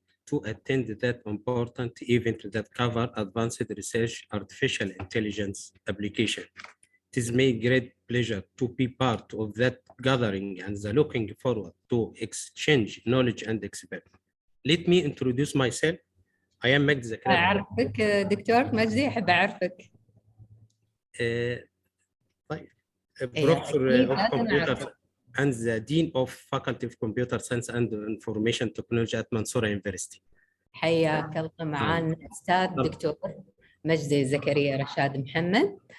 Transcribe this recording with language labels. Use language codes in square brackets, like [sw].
[en] To attend that important event that cover advanced research, artificial intelligence application. It is my great pleasure to be part of that gathering and looking forward to exchange knowledge and experience. Let me introduce myself. I am Magdi Zakaria. [ar] أعرفك دكتور مجدي، أحب أعرفك. طيب. [en] Professor of Computer and the Dean of Faculty of Computer Science and Information Technology at Mansoura University. [ar] حياك الله معانا أستاذ دكتور مجدي زكريا رشاد محمد.